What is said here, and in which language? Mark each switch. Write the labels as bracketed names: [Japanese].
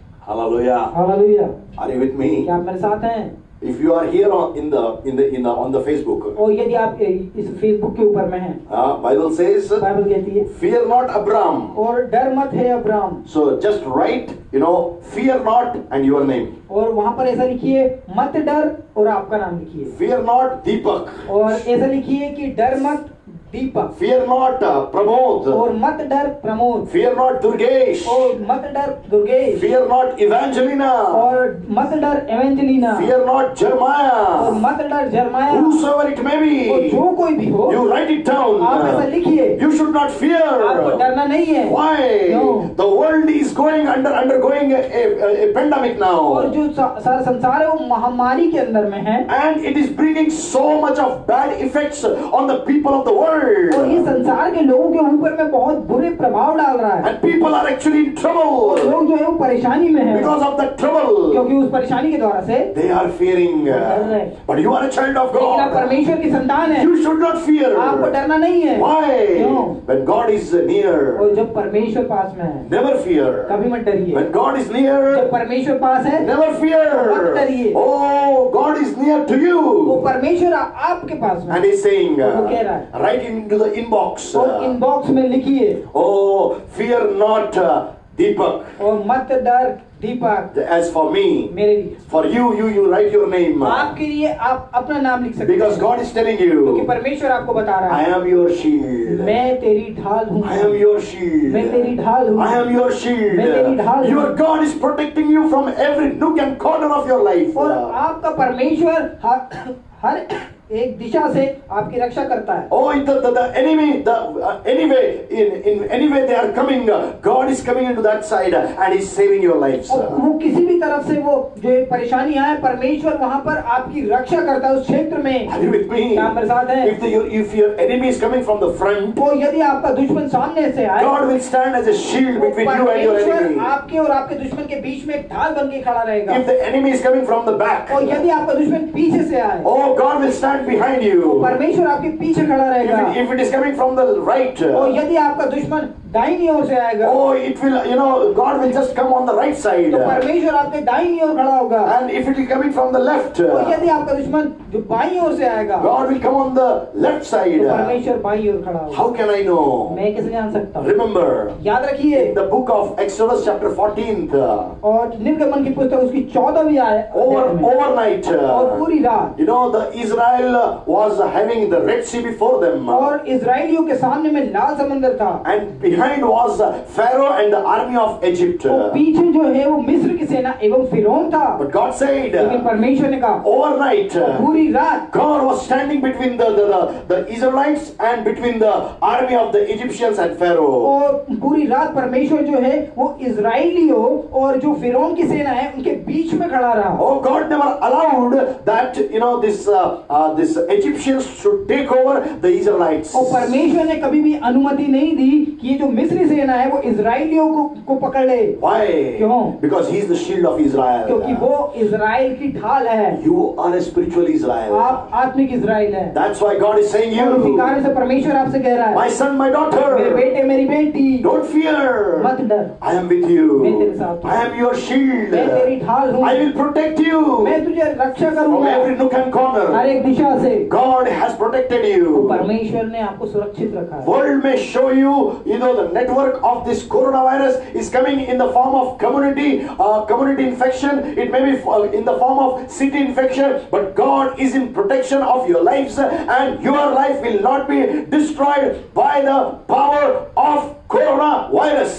[English] Hallelujah. [Hindi] Hallelujah. [English] Are you with me? [Hindi] क्या आप मेरे साथ हैं? [English] If you are here on the Facebook, [Hindi] और यदि आप इस फेसबुक के ऊपर में हैं, [English] Bible says, [Hindi] बाइबल कहती है, [English] "Fear not, Abram." [Hindi] और डर मत है Abram. [English] So just write, fear not and your name. [Hindi] और वहां पर ऐसा लिखिए, मत डर, और आपका नाम लिखिए। [English] Fear not, Deepak. [Hindi] और ऐसा लिखिए कि डर मत दीपक, [English] Fear not, Pramod. [Hindi] और मत डर प्रमोद, [English] Fear not, Durgesh. [Hindi] और मत डर दुर्गेश, [English] Fear not, Evangelina. [Hindi] और मत डर एवेंजलिना, [English] Fear not, [Hindi] और [English] Jeremiah. [Hindi] मत डर जरमाया। [English] Whosoever it may [Hindi] और [English] be, [Hindi] जो कोई भी हो, [English] you write it down. [Hindi] आप ऐसा लिखिए। [English] You should not [Hindi] आपको [English] fear. [Hindi] डरना नहीं है। [English] Why? [Hindi] क्यों? [English] The world is undergoing a pandemic [Hindi] और [English] now. [Hindi] जो सारा संसार है वो महामारी के अंदर में है, [English] And it is bringing so much of bad effects on the people of the [Hindi] और ये [English] world. [Hindi] संसार के लोगों के ऊपर में बहुत बुरे प्रभाव डाल रहा है। [English] And people are actually in [Hindi] और [English] trouble. [Hindi] लोग जो है वो परेशानी में है, [English] Because of that trouble, [Hindi] क्योंकि उस परेशानी के द्वारा से। [English] they are fearing. But you are a child of [Hindi] लेकिन आप [English] God. [Hindi] परमेश्वर की संतान है, [English] You should not fear. [Hindi] आपको डरना नहीं है। [English] Why? [Hindi] क्यों? [English] When God is near, [Hindi] और जब परमेश्वर पास में है, [English] never fear. [Hindi] कभी मत डरिए। [English] When God is near, [Hindi] जब परमेश्वर पास है, [English] never [Hindi] मत [English] fear. [Hindi] डरिए। [English] Oh, God is near to [Hindi] वो [English] you. [Hindi] परमेश्वर आपके पास में [English] And [Hindi] है। [English] He's saying, [Hindi] वो कह रहा है, [English] write into the inbox. [Hindi] और इनबॉक्स में लिखिए, [English] Oh, fear not, Deepak. [Hindi] और मत डर दीपक, [English] As for me, [Hindi] मेरे लिए, [English] for you write your name. [Hindi] आपके लिए आप अपना नाम लिख सकते [English] Because [Hindi] हैं, [English] God is telling [Hindi] क्योंकि [English] you, [Hindi] परमेश्वर आपको बता रहा [English] I [Hindi] है, [English] am your shield. [Hindi] मैं तेरी ढाल हूँ, [English] I am your shield. [Hindi] मैं तेरी ढाल हूँ, [English] I am your shield. [Hindi] मैं तेरी ढाल हूँ। [English] Your God is protecting you from every nook and corner of your life. [Hindi] और आपका परमेश्वर हर एक दिशा से आपकी रक्षा करता है। [English] Oh, the enemy, anyway, in any way they are coming, God is coming into that side and He's saving your lives. [Hindi] और वो किसी भी तरफ से वो जो परेशानी आए, परमेश्वर वहां पर आपकी रक्षा करता है उस क्षेत्र में। [English] Are you with me? [Hindi] क्या आप मेरे साथ हैं? [English] If your enemy is coming from the front, [Hindi] तो यदि आपका दुश्मन सामने से आए, [English] God will stand as a shield [Hindi] तो [English] between you and your [Hindi] परमेश्वर [English] enemy. [Hindi] आपके और आपके दुश्मन के बीच में एक ढाल बन के खड़ा रहेगा। [English] If the enemy is coming from the back, [Hindi] और यदि आपका दुश्मन पीछे से आए, [English] oh, God will stand behind [Hindi] तो [English] you. [Hindi] परमेश्वर आपके पीछे खड़ा रहेगा। [English] If it is coming from the right, [Hindi] और यदि आपका दुश्मन दाहिनी ओर से आएगा, [English] oh, it will, God will just come on the right side. [Hindi] तो परमेश्वर आपके दाहिनी ओर खड़ा होगा। [English] And if it is coming from the left, [Hindi] और यदि आपका दुश्मन जो बाईं ओर से आएगा, [English] God will come on the left side. [Hindi] तो परमेश्वर बाईं ओर खड़ा होगा। [English] How can I know? [Hindi] मैं कैसे जान सकता हूँ? [English] Remember, [Hindi] याद रखिए, [English] in the book of Exodus chapter 14th, [Hindi] और निर्गमन की पुस्तक उसकी 14वीं आयत में, [English] overnight, [Hindi] और पूरी रात, [English] the Israel was having the Red Sea before them. [Hindi] और इजराइलियों के सामने में लाल समंदर था, [English] And behind was Pharaoh and the army of Egypt. [Hindi] और पीछे जो है वो मिस्र की सेना एवं फिरौन था। [English] But God said, [Hindi] लेकिन परमेश्वर ने कहा, [English] overnight, [Hindi] पूरी रात [English] God was standing between the Israelites and between the army of the Egyptians and Pharaoh. [Hindi] और पूरी रात परमेश्वर जो है वो इजराइलियों और जो फिरौन की सेना है उनके बीच में खड़ा रहा। [English] Oh, God never allowed that this Egyptians should take over the Israelites. [Hindi] और परमेश्वर ने कभी भी अनुमति नहीं दी कि ये जो मिस्री सेना है वो इजराइलियों को पकड़ ले। [English] Why? [Hindi] क्यों? [English] Because he is the shield of Israel. [Hindi] क्योंकि वो इजराइल की ढाल है। [English] You are a spiritual Israel. [Hindi] आप आत्मिक इजराइल हैं। [English] That's why God is saying [Hindi] और उसी [English] you, [Hindi] कारण से परमेश्वर आपसे कह रहा है, [English] my son, my [Hindi] मेरे [English] daughter, [Hindi] बेटे मेरी बेटी, [English] don't fear. [Hindi] मत डर, [English] I am with you. [Hindi] मैं तेरे साथ हूँ। [English] I am your shield. [Hindi] मैं तेरी ढाल हूँ। [English] I will protect you [Hindi] मैं तुझे रक्षा [English] from [Hindi] करूंगा [English] every nook and [Hindi] हर [English] corner. [Hindi] एक दिशा से। [English] God has protected [Hindi] तो [English] you. [Hindi] परमेश्वर ने आपको सुरक्षित रखा है। [English] World may show you, the the network of this coronavirus is coming in the form of community infection. It may be in the form of city infection, but God is in protection of your lives, and your life will not be destroyed by the power of coronavirus.